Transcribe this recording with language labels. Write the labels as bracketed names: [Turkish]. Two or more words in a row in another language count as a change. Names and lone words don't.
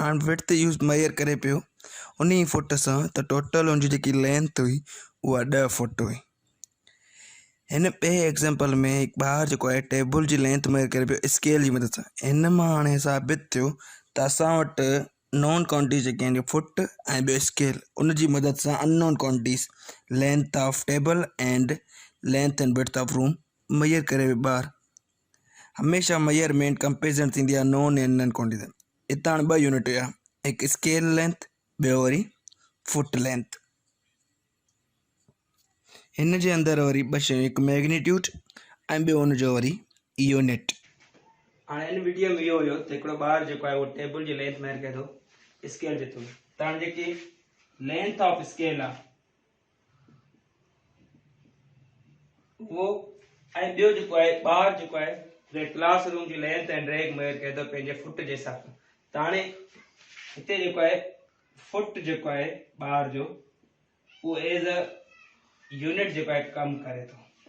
[Sindhi] हाणे विड्थ यूज़ मेजर करे पियो उन फुट सां, त टोटल हुनजी जेकी लेंथ हुई उहा 10 फुट हुई। हिन ॿिए एग्ज़ाम्पल में हिकु ॿार जेको आहे टेबल जी लेंथ मेजर करे पियो स्केल जी मदद सां। हिन मां हाणे साबित थियो त असां वटि [English] known quantity [Sindhi] जेके आहिनि फुट ऐं ॿियो स्केल, उन जी मदद सां [English] unknown quantities length of table and length and width of room [Sindhi] मेजर करे ॿार। हमेशा [English] measurement comparison [Sindhi] थींदी आहे [English] known and non quantity. [Sindhi] हितां हाणे 2 यूनिट हुया, हिकु [English] scale length, [Sindhi] ॿियो वरी [English] foot length. [Sindhi] हिन जे अंदरि वरी 2 शयूं, हिकु मैग्नीट्यूड ऐं ॿियो हुनजो वरी यूनिट। हाणे हिन वीडियो में इहो हुयो त हिकिड़ो ॿार जेको आहे उहो टेबल जी लेंथ मेजर करे थो स्केल जे थ्रू। त हाणे जेकी [English] length of scale [Sindhi] आहे वो, ऐं ॿियो जेको आहे ॿार जेको आहे क्लासरूम जी [English] length and drag [Sindhi] मेजर करे थो पंहिंजे फुट जे हिसाब सां। त हाणे हिते जेको आहे फुट जेको आहे ॿार जो उहो [English] as a unit [Sindhi] जेको आहे कमु करे थो।